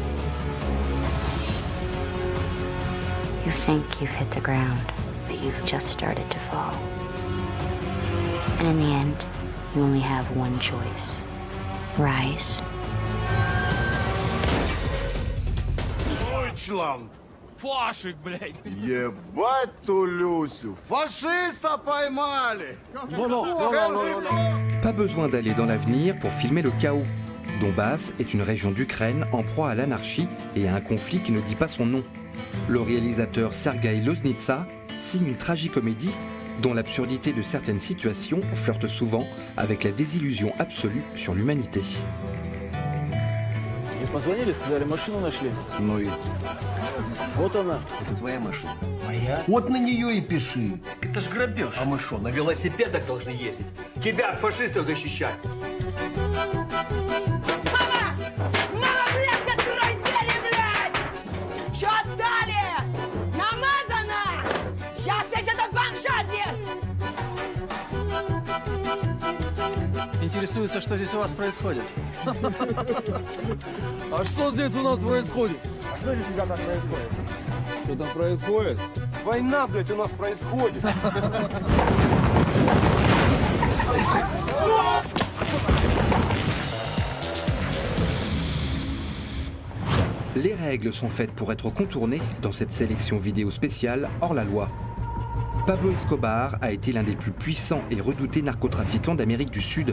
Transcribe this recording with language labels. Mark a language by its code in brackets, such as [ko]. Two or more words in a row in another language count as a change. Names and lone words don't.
[en] You think you've hit the ground, but you've just started to fall. And in the end, you only have one choice. Rise. Deutschland! [ru] Фашик, блядь! Ебать ту Люсю! Фашиста поймали! [fr] Pas besoin d'aller dans l'avenir pour filmer le chaos. Donbass est une région d'Ukraine en proie à l'anarchie et à un conflit qui ne dit pas son nom. Le réalisateur Sergueï Loznitsa signe une tragicomédie dont l'absurdité de certaines situations flirte souvent avec la désillusion absolue sur l'humanité. [ru] Мне позвонили, сказали, машину нашли. Ну и? Вот она. Это твоя машина. Моя? Вот на нее и пиши. Это ж грабеж. А мы что, на велосипедах должны ездить? Тебя от фашистов защищать? Мама! Мама, блядь, открой двери, блядь! Чё стали? Намазано! Сейчас весь этот банк шатнет! Интересуется, что здесь у вас происходит. А что здесь у нас происходит? А что здесь у тебя происходит? Что там происходит? Война, блядь, у нас происходит. [fr] Les règles sont faites pour être contournées dans cette sélection vidéo spéciale hors la loi. Pablo Escobar a été l'un des plus puissants et redoutés narcotrafiquants d'Amérique du Sud.